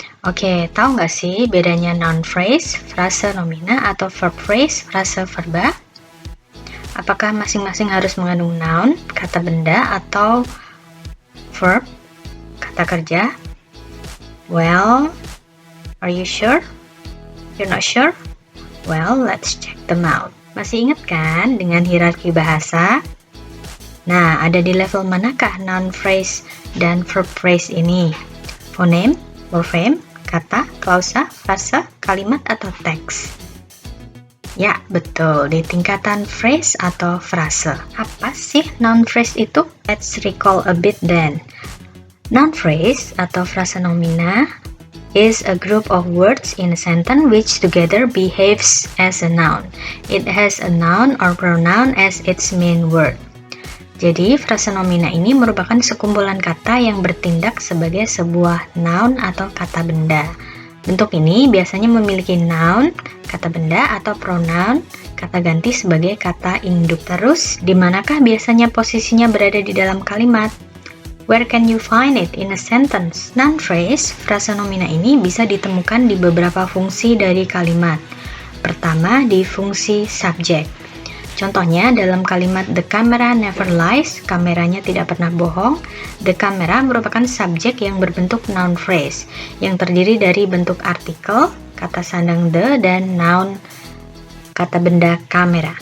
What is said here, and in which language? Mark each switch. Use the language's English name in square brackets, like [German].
[Indonesian] Oke, tahu nggak sih bedanya noun phrase, frase nomina, atau verb phrase, frase verba? Apakah masing-masing harus mengandung noun, kata benda, atau verb, kata kerja? [English] Well, are you sure? You're not sure? Well, let's check them out. [Indonesian] Masih ingat kan dengan hierarki bahasa? Nah, ada di level manakah noun phrase dan verb phrase ini? Fonem, morfem, kata, klausa, frasa, kalimat, atau teks? Ya, betul, di tingkatan phrase atau frase. Apa sih noun phrase itu? [English] Let's recall a bit then. Noun phrase [Indonesian] atau frasa nomina [English] is a group of words in a sentence which together behaves as a noun. It has a noun or pronoun as its main word. [Indonesian] Jadi, frasa nomina ini merupakan sekumpulan kata yang bertindak sebagai sebuah noun atau kata benda. Bentuk ini biasanya memiliki noun, kata benda, atau pronoun, kata ganti sebagai kata induk. Terus, di manakah biasanya posisinya berada di dalam kalimat? [English] Where can you find it in a sentence? [Indonesian] Noun phrase, frasa nomina ini bisa ditemukan di beberapa fungsi dari kalimat. Pertama, di fungsi subjek. Contohnya dalam kalimat [English] the camera never lies, [Indonesian] kameranya tidak pernah bohong. The camera merupakan subjek yang berbentuk noun phrase, yang terdiri dari bentuk artikel, kata sandang the, dan noun, kata benda kamera.